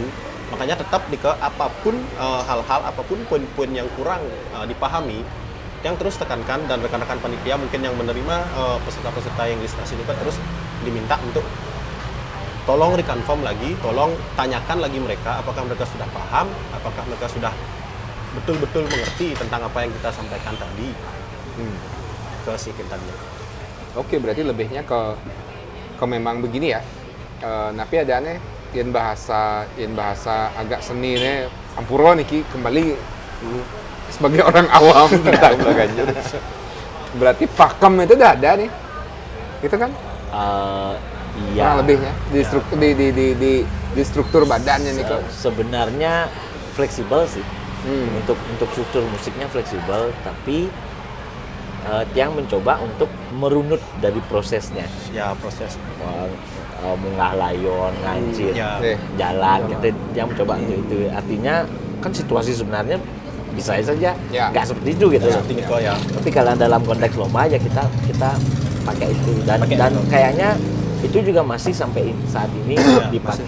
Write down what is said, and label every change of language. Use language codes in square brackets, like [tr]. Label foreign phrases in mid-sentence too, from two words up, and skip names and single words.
[id] Makanya tetap apapun hal-hal apapun poin-poin yang kurang dipahami, yang terus tekankan dan rekan-rekan panitia mungkin yang menerima peserta-peserta yang registrasi juga terus diminta untuk tolong reconfirm lagi, tolong tanyakan lagi mereka apakah mereka sudah paham, apakah mereka sudah betul-betul mengerti tentang apa yang kita sampaikan tadi ke si kintannya. Oke, berarti lebihnya ke memang begini ya. Tapi ada nih yang bahasa agak seni nih [ban] ampuro niki [id] kembali sebagai orang awam tentang Ganjur. Berarti pakem itu udah ada nih. Gitu kan? Iya. Kurang lebihnya di struktur badannya nih kok. Sebenarnya fleksibel sih. Untuk struktur musiknya fleksibel, tapi Tiang mencoba untuk merunut dari prosesnya. Ya, proses. [ban] Munggah layon, ngancir, [id] jalan, kita Tiang mencoba untuk itu. Artinya kan situasi sebenarnya bisa saja nggak seperti itu gitu. Ya. Tapi kalau dalam konteks lomba ya kita pakai itu dan kayaknya itu juga masih sampai saat ini dipakai.